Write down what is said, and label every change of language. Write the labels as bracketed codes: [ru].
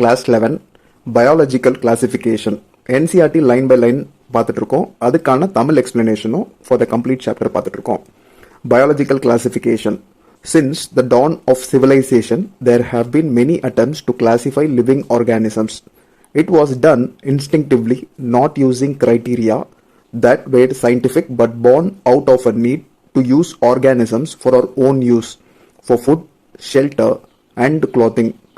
[en] Class 11 Biological Classification NCERT line by line [ta] பார்த்துட்டு இருக்கோம். அதுக்கான Tamil எக்ஸ்பிளனேஷனும் [en] for the complete chapter [ta] பார்த்துட்டு இருக்கோம். [en] Biological classification. Since the dawn of civilization, there have been many attempts to classify living organisms. It was done instinctively, not using criteria that were scientific but born out of a need to use organisms for our own use, for food, shelter, and clothing.